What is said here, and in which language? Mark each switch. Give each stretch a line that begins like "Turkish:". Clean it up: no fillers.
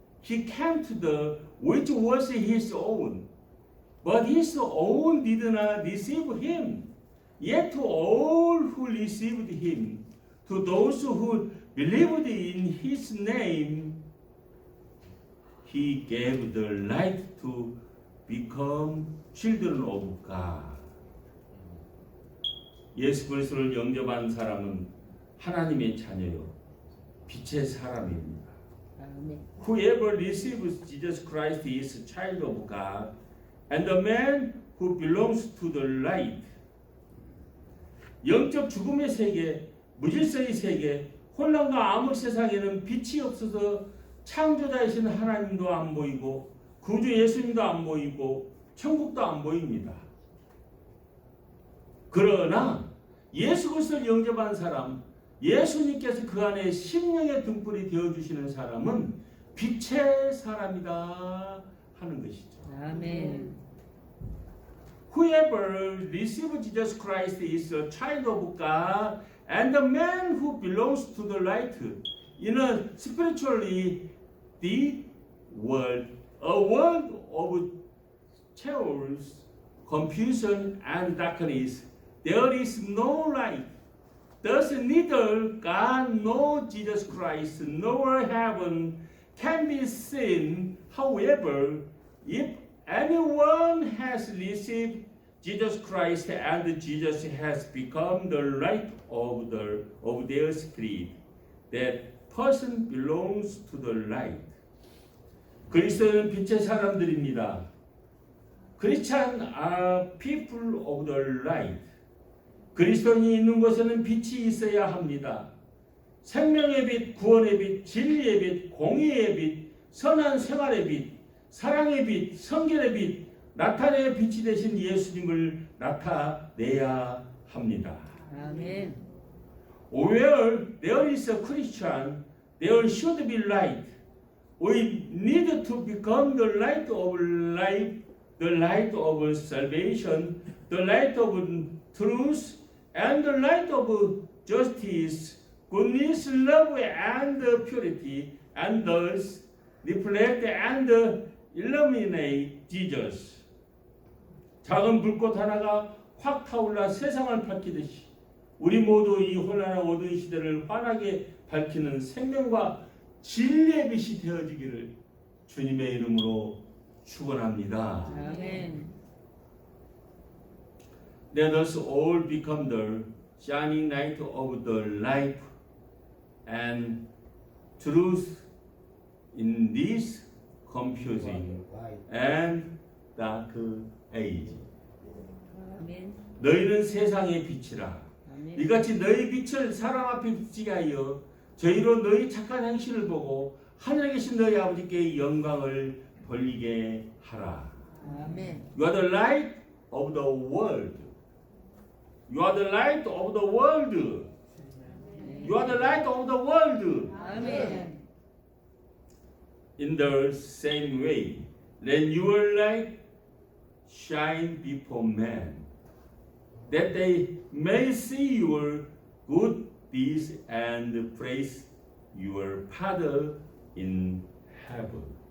English: He came to the which was his own, but his own did not receive him. Yet to all who received him, to those who believed in his name, he gave the light to become children of God.
Korean: 예수 그리스도를 영접한 사람은 하나님의 자녀요, 빛의 사람입니다. 아멘.
English: Whoever receives Jesus Christ is a child of God, and the man who belongs to the light.
Korean: 영적 죽음의 세계, 무질서의 세계, 혼란과 암흑 세상에는 빛이 없어서 창조자이신 하나님도 안 보이고 구주 예수님도 안 보이고 천국도 안 보입니다. 그러나 예수 그리스도를 영접한 사람, 예수님께서 그 안에 심령의 등불이 되어주시는 사람은 빛의 사람이다 하는 것이죠. 아멘.
English: Whoever receives Jesus Christ is a child of God, and the man who belongs to the light. In a spiritually deep world, a world of chaos, confusion, and darkness, there is no light. Thus neither God nor Jesus Christ nor heaven can be seen. However, if anyone has received Jesus Christ and Jesus has become the light of their spirit, that person belongs to the light.
Korean: 그리스도는 빛의 사람들입니다.
English: Christians are people of the light.
Korean: 그리스도인이 있는 곳에는 빛이 있어야 합니다. 생명의 빛, 구원의 빛, 진리의 빛, 공의의 빛, 선한 생활의 빛, 사랑의 빛, 성결의 빛, 나타내야 빛이 되신 예수님을 나타내야 합니다. 아멘.
English: Where there is a Christian, there should be light. We need to become the light of life, the light of salvation, the light of truth, and the light of justice, goodness, love, and purity, and thus reflect and illuminate Jesus.
Korean: 작은 불꽃 하나가 확 타올라 세상을 밝히듯이 우리 모두 이 혼란한 어두운 시대를 환하게 밝히는 생명과 진리의 빛이 되어지기를 주님의 이름으로 축원합니다. 아멘.
English: Let us all become the shining light of the life and truth in this confusing and dark age.
Korean: 아멘. 너희는 세상의 빛이라. 아멘. 이같이 너희 빛을 사람 앞에 비치게 하여 저희로 너희 착한 행실을 보고 하늘에 계신 너희 아버지께 영광을 돌리게 하라. 아멘.
English: You are the light of the world. You are the light of the world. You are the light of the world.
Korean: 아멘.
English: In the same way, let your light shine before men, that they may see your good deeds and praise your Father in heaven.